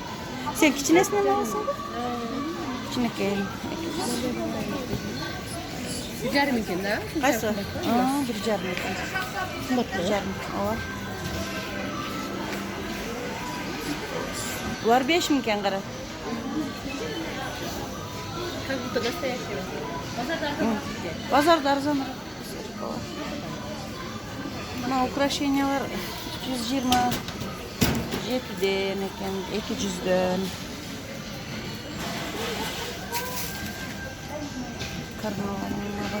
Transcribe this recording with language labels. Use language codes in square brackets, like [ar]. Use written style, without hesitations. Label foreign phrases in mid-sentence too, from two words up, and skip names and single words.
[ky] Sen кичинесинен аласың ба? Кичинекей. 1,5 eкен да? Кайсы? 1,5 eкен. Кымбат. 1,5. Ооба. Булар 5000 eкен кара. [ru] Как будто настоящий. [ky] Базарда арзаныраак. Мына украшениялар 327ден экен, 200дөн. Карнавальный бар.